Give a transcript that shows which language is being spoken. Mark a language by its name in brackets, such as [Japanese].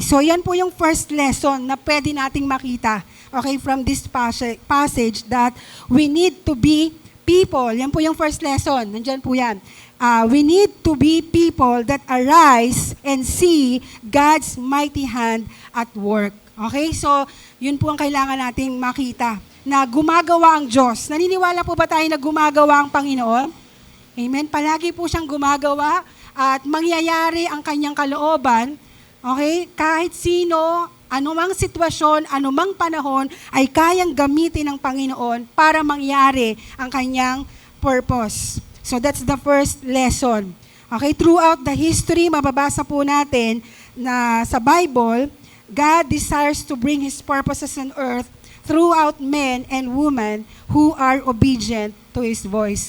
[Filipino] So yan po yung [English] first lesson [Filipino] na pwede nating makita, [English] okay, from this passage, that we need to be people. [Filipino] Yan po yung first lesson. Nandyan po yan. [English] We need to be people that arise and see God's mighty hand at work. Okay? [Filipino] So, yun po ang kailangan nating makita, na gumagawa ang Diyos. Naniniwala po ba tayo na gumagawa ang Panginoon? Amen? Palagi po siyang gumagawa at mangyayari ang kanyang kalooban. Okay? Kahit sino, anumang sitwasyon, anumang panahon, ay kayang gamitin ng Panginoon para mangyari ang kanyang purpose. [English] So that's the first lesson. Okay, throughout the history, [Filipino] mababasa po natin na sa Bible, [English] God desires to bring His purposes on earth throughout men and women who are obedient to His voice.